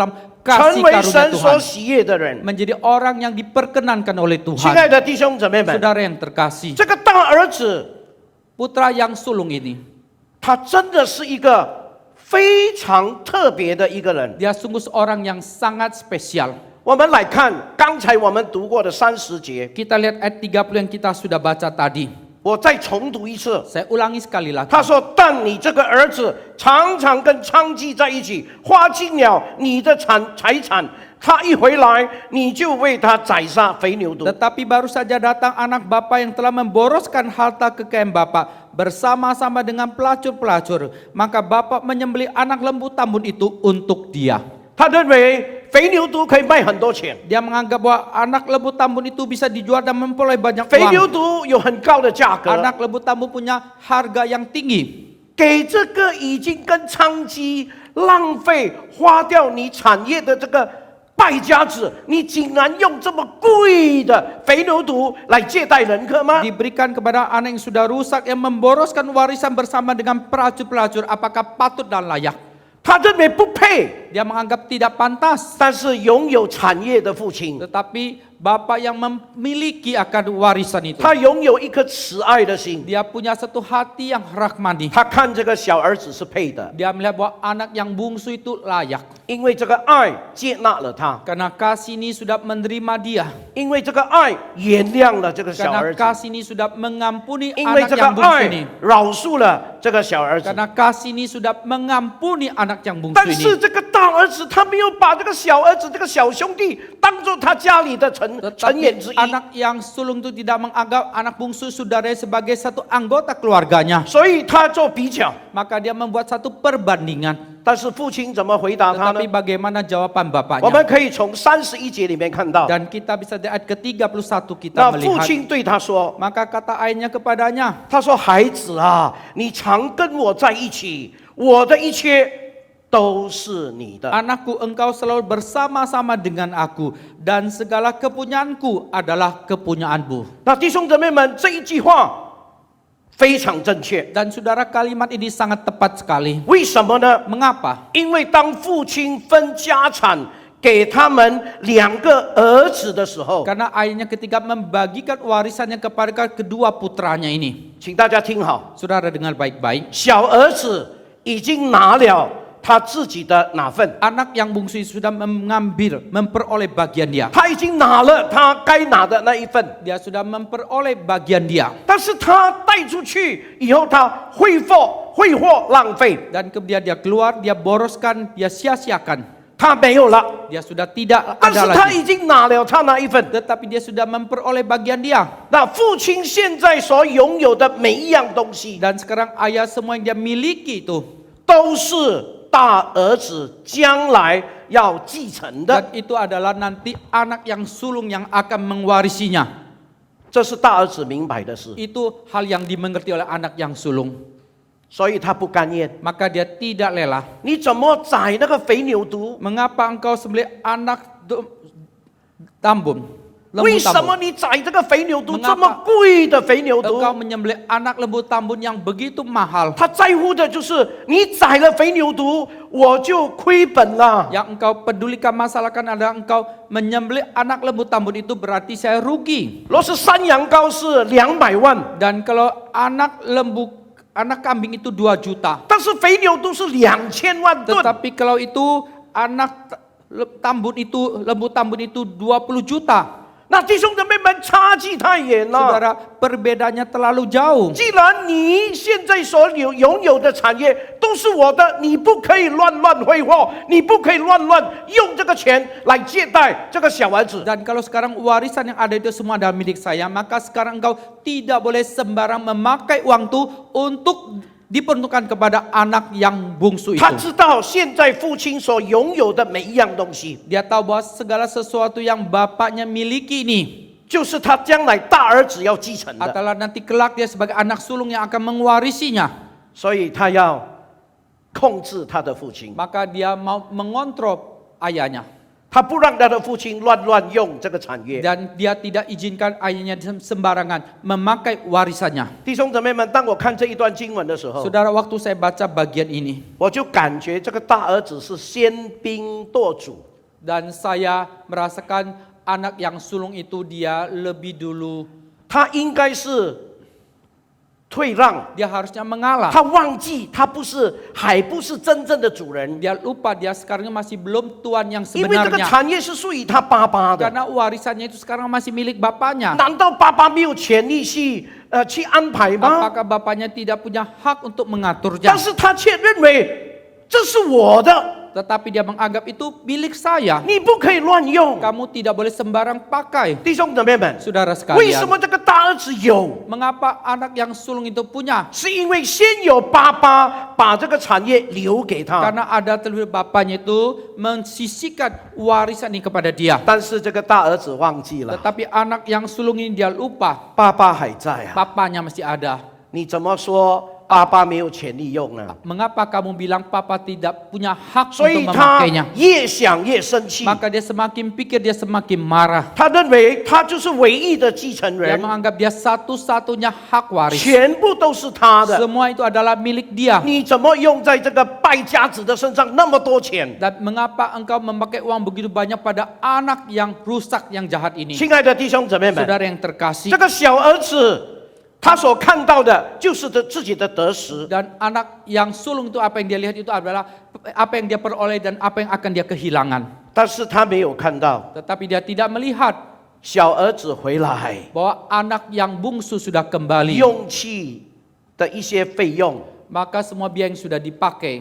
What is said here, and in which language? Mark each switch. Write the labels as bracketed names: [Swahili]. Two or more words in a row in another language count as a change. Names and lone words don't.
[Chinese] 成 [Indonesian] kasih [Chinese] 为 [Indonesian] karunia [Chinese] 神所 [Indonesian] Tuhan. [Chinese] 喜悦的人。 [Indonesian] Menjadi orang yang diperkenankan oleh [Chinese] 亲 [Indonesian] Tuhan. [Chinese] 爱的弟兄姊妹们， [Indonesian] Saudara yang terkasih, [Chinese] 这个大儿子 [Indonesian] putra yang sulung ini, [Chinese] 他真的是一个非常特别的一个人。 [Indonesian] dia sungguh seorang yang sangat spesial. [Chinese] 我们来看刚才我们读过的30节， [Indonesian] Kita lihat ayat 30 yang kita sudah baca tadi. [Chinese] 我再重读一次。 [Indonesian] Saya ulangi sekali lagi. [Chinese] 他说：“但你这个儿子常常跟娼妓在一起，花尽了你的财产。他一回来，你就为他宰杀肥牛犊。 [Indonesian] Tetapi baru saja datang anak bapa yang telah memboroskan harta kekayaan bapa bersama-sama dengan pelacur-pelacur. Maka bapa menyembelih anak lembu tambun itu untuk dia. [Chinese] 他认为肥牛犊可以卖很多钱， [Indonesian] Dia menganggap bahwa anak lembu tambun itu bisa dijual dan memperoleh banyak [Chinese] 肥牛 [Indonesian] uang. [Chinese] 犊有很高的价格。 [Indonesian] Anak lembu tambun punya harga yang tinggi. [Chinese] 给这个已经跟娼妓浪费花掉你产业的这个败家子，你竟然用这么贵的肥牛犊来接待人客吗？ [Indonesian] Diberikan kepada anak yang sudah rusak yang memboroskan warisan bersama dengan pelacur-pelacur. Apakah patut dan layak? [Chinese] 他认为不配， [Indonesian] Dia menganggap tidak pantas. [Chinese] 但是拥有产业的父亲， [Indonesian] Tetapi Bapak yang memiliki akan warisan itu, [Chinese] 他拥有一颗慈爱的心， [Indonesian] dia punya satu hati yang rahmani. [Chinese] 他看这个小儿子是配的， [Indonesian] Dia melihat bahwa anak yang bungsu itu layak. [Chinese] 因为这个爱接纳了他， [Indonesian] Karena kasih ini sudah menerima dia. [Chinese] 因为这个爱原谅了这个小 [Indonesian] Karena [Chinese] 儿子， [Indonesian] kasih ini sudah mengampuni [Chinese] 因为 [Indonesian] anak [Chinese] 这个 [Indonesian] yang bungsu ini. [Chinese] 爱饶恕了这个小儿子。 [Indonesian] Karena kasih ini sudah mengampuni anak yang bungsu [Chinese] 但是 [Indonesian] ini. [Chinese] 这个大儿子他没有把这个小儿子、这个小兄弟当做他家里的成员 [Indonesian] Tetapi [Chinese] 之一， [Indonesian] anak yang sulung itu tidak menganggap anak bungsu saudaranya sebagai satu anggota keluarganya. [Chinese] 所以他做比较。 [Indonesian] Maka dia membuat satu perbandingan. [Chinese] 但是父亲怎么回答他呢 [Indonesian] Tetapi？bagaimana jawaban [Chinese] 我 [Indonesian] bapaknya? [Chinese] 们可以从31节里面看到， [Indonesian] Dan kita bisa di ayat ke-31 kita [Chinese] 那父 [Indonesian] melihat. [Chinese] 亲对他说 [Indonesian] Maka kata ayahnya kepadanya,：“ [Chinese] 他说孩子啊，你常跟我在一起，我的一切都是你的。 [Indonesian] Anakku, engkau selalu bersama-sama dengan aku, dan segala kepunyaanku adalah kepunyaanmu. ” [Chinese] 那弟兄姊妹们，这一句话非常正确。 [Indonesian] Dan saudara, kalimat ini sangat tepat sekali. [Chinese] 为什么呢？ [Indonesian] Mengapa? [Chinese] 因为当父亲分家产给他们2个儿子的时候， [Indonesian] Karena ayahnya ketika membagikan warisannya kepada kedua putranya ini. [Chinese] 请大家听好， [Indonesian] Saudara dengar baik-baik. [Chinese] 小儿子已经拿了他自己的哪份， [Indonesian] Anak yang bungsu sudah memperoleh bagian dia. [Chinese] 他已经拿了他该拿的那一份。 [Indonesian] Dia sudah memperoleh bagian dia. [Chinese] 但是他带出去以后，他挥霍浪费， [Indonesian] Dan kemudian dia keluar, dia boroskan, dia sia-siakan. [Chinese] 他没有了。 [Indonesian] Dia sudah tidak [Chinese] 但是 [Indonesian] ada [Chinese] 他 [Indonesian] lagi. [Chinese] 已经拿了他那一份。 [Indonesian] Tetapi dia sudah memperoleh bagian dia. [Chinese] 那父亲现在所拥有的每一样东西， [Indonesian] Dan sekarang ayah semua yang dia miliki itu, [Chinese] 都是大儿子将来要继承的。 [Indonesian] dan itu adalah nanti anak yang sulung yang akan mewarisinya. [Chinese] 这是大儿子明白的事， [Indonesian] Itu hal yang dimengerti oleh anak yang sulung. [Chinese] 所以他不甘愿。 [Indonesian] Maka dia tidak rela. [Chinese] 你怎么宰那个肥牛犊？ [Indonesian] Mengapa engkau sembelih anak tambun? [Chinese] 为 [Indonesian] lembu [Chinese] 什么 [Indonesian] tambun. [Chinese] 你宰这个肥牛犊 [Indonesian] Mengapa [Chinese] 这么贵的肥牛犊？ [Indonesian] Engkau menyembelih anak lembu tambun yang begitu mahal. [Chinese] 他在乎的就是你宰了肥牛犊，我就亏本了。 [Indonesian] Yang engkau pedulikan masalahkan adalah engkau menyembelih anak lembu tambun itu berarti saya rugi. [Chinese] 若是山羊羔是200万， [Indonesian] Dan kalau anak kambing itu 2 juta. [Chinese] 但是肥牛犊是2000万吨。 [Indonesian] Tetapi kalau itu lembu tambun itu 20 juta. [Chinese] 那弟兄姊妹们，差距太远了。 [Indonesian] Saudara, perbedaannya terlalu jauh. [Chinese] 既然你现在所拥有的产业都是我的，你不可以乱挥霍，你不可以乱用这个钱来接待这个小儿子。 [Indonesian] Dan kalau sekarang warisan yang ada itu semua adalah milik saya, maka sekarang engkau tidak boleh sembarang memakai uang itu untuk diperuntukkan kepada anak yang bungsu [Chinese] 他 [Indonesian] itu. [Chinese] 知道现在父亲所拥有的每一样东西， [Indonesian] Dia tahu bahwa segala sesuatu yang bapaknya miliki ini [Chinese] 就是他将来大儿子要继承的， [Indonesian] adalah nanti kelak dia sebagai anak sulung yang akan mewarisinya. [Chinese] 所以他要控制他的父亲， [Indonesian] Maka dia mau mengontrol ayahnya. [Chinese] 他不让他的父亲乱用这个产业。 [Indonesian] Dan dia tidak izinkan ayahnya sembarangan memakai warisannya. [Chinese] 弟兄姊妹们，当我看这一段经文的时候， [Indonesian] Saudara, waktu saya baca bagian ini [Chinese] 我就感觉这个大儿子是先兵夺主。 [Indonesian] dan saya merasakan anak yang sulung itu dia lebih dulu [Chinese] 他应该是退让， [Indonesian] dia harusnya mengalah. [Chinese] 他忘记他还不是真正的主人， [Indonesian] Dia lupa dia sekarang masih belum tuan yang [Chinese] 因为这个 [Indonesian] sebenarnya. [Chinese] 产业是属于他爸爸的。 [Indonesian] Karena warisannya itu sekarang masih milik bapaknya. [Chinese] 难道爸爸没有权利去安排吗？ [Indonesian] Apakah bapaknya tidak punya hak untuk mengaturnya? [Chinese] 但是他却认为这是我的， [Indonesian] Tetapi dia menganggap itu milik saya. [Chinese] 你不可以乱用。 [Indonesian] Kamu tidak boleh sembarang pakai. [Chinese] 弟兄姊妹们， [Indonesian] Saudara [Chinese] 为什 [Indonesian] sekalian, [Chinese] 么这个大儿子有？ [Indonesian] mengapa anak yang sulung itu punya? [Chinese] 是因为先有爸爸把这个产业留给他， [Indonesian] Karena ada terlebih bapaknya itu mensisihkan warisan ini kepada dia. [Chinese] 但是这个大儿子忘记了， [Indonesian] Tetapi anak yang sulung ini dia lupa, [Chinese] 爸爸还在啊。 [Indonesian] papanya masih ada. [Chinese] 你怎么说爸爸没有权利用呢？ [Indonesian] Mengapa kamu bilang papa tidak punya hak [Chinese] 所以 [Indonesian] untuk [Chinese] 他 [Indonesian] memakainya? [Chinese] 越想越生气， [Indonesian] Maka dia semakin pikir, dia semakin marah. [Chinese] 他认为他就是唯一的继承 [Indonesian] Dia [Chinese] 人， [Indonesian] menganggap dia satu-satunya hak waris. [Chinese] 全部都是他的。 [Indonesian] Semua itu adalah milik dia. [Chinese] 你怎么用在这个败家子的身上那么多钱？ [Indonesian] Dan mengapa engkau memakai uang begitu banyak pada anak yang rusak, yang jahat ini? [Chinese] 亲爱的弟兄姊妹们， [Indonesian] Saudara yang terkasih, [Chinese] 这个小儿子他所看到的就是自己的得失。 [Indonesian] dan anak yang sulung itu apa yang dia lihat itu adalah apa yang dia peroleh dan apa yang akan dia kehilangan. [Chinese] 但是他没有看到 [Indonesian] Tetapi dia tidak melihat [Chinese] 小儿子回来 [Indonesian] bahwa anak yang bungsu sudah kembali. [Chinese] 用气的一些费用 [Indonesian] Maka semua biaya yang sudah dipakai